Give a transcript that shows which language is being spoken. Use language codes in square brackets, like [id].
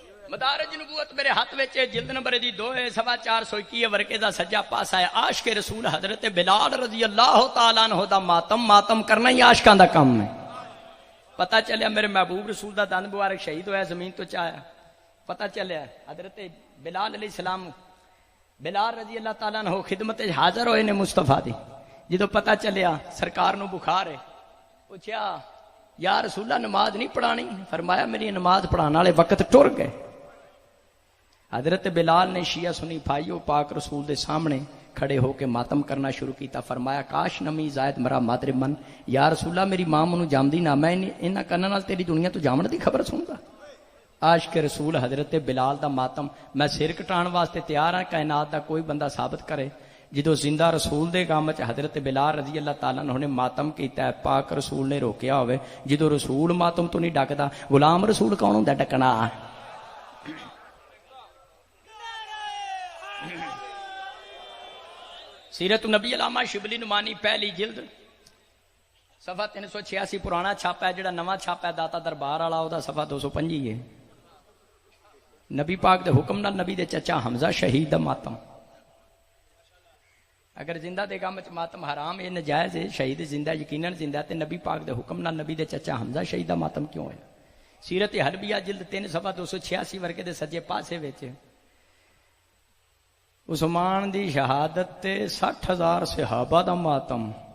[pa] مدارج نبوت میرے ہاتھ وچ جلد نمبر دی 2 421 ورقے دا سجا پاسا ہے. عاشق رسول حضرت بلال رضی اللہ تعالیٰ عنہ دا ماتم کرنا ہی عاشقاں دا کام ہے. پتہ چلیا میرے محبوب رسول دا دند مبارک شہید ہویا زمین تو چایا. پتہ چلیا حضرت بلال علیہ السلام بلال رضی اللہ تعالیٰ عنہ خدمت حاضر ہوئے نے مصطفیٰ دی. جدو پتہ چلیا سرکار نو بخار ہے, پوچھا یا رسول اللہ نماز نہیں پڑھانی؟ فرمایا میری نماز پڑھانے والے وقت ٹر گئے. حضرت بلال نے شیعہ سنی بھائیو پاک رسول دے سامنے کھڑے ہو کے ماتم کرنا شروع کیتا. فرمایا [fa] کاش نمی زائد مرا مادر من, [pa] یا رسول اللہ میری ماں منو جامدی نہ, میں انہاں کناں نال تیری دنیا تو جامن دی خبر سندا. عاشق رسول حضرت بلال دا ماتم میں سر کٹان واسطے تیار ہاں, کائنات دا کوئی بندہ ثابت کرے جدو زندہ رسول دے کام وچ حضرت بلال رضی اللہ تعالیٰ عنہ نے ماتم کیتا ہے, پاک رسول نے روکیا ہوئے. جدو رسول ماتم تو نہیں ڈکدا, غلام رسول کون ہوندا ڈکنا؟ سیرت النبی علامہ شبلی نمانی پہلی جلد صفحہ 386 پرانا چھاپا ہے, جڑا نواں چھاپا ہے داتا دربار والا او دا صفحہ 225 ہے. نبی پاک دے حکم نال نبی دے چچا حمزہ شہید دا ماتم. اگر زندہ دے گام وچ ماتم حرام ہے, نجائز ہے, شہید زندہ یقیناً زندہ, تے نبی پاک دے حکم نال نبی دے چچا حمزہ شہید دا ماتم کیوں ہے؟ سیرت حربیہ جلد 3 صفحہ 286 ورقے دے سجے پاسے وچ عثمان دی شہادت تے 60,000 صحابہ دا ماتم.